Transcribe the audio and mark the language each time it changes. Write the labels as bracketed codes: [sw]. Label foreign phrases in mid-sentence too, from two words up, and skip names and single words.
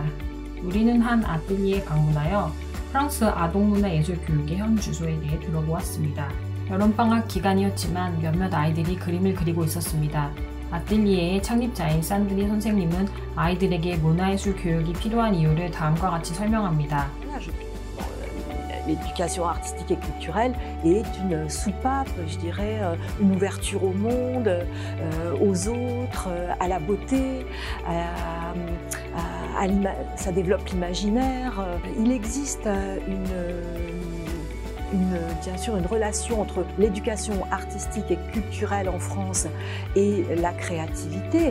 [ko] 우리는 한 아뜰리에 방문하여 프랑스 아동문화예술 교육의 현 주소에 대해 들어보았습니다. 여름방학 기간이었지만 몇몇 아이들이 그림을 그리고 있었습니다. 아뜰리에의 창립자인 산드리 선생님은 아이들에게 문화예술 교육이 필요한 이유를 다음과 같이 설명합니다. [fr] L'éducation artistique et culturelle est une soupape, je dirais, une ouverture au monde, aux autres, à la beauté, ça développe l'imaginaire. Il existe bien sûr une relation entre l'éducation artistique et culturelle en France et la créativité.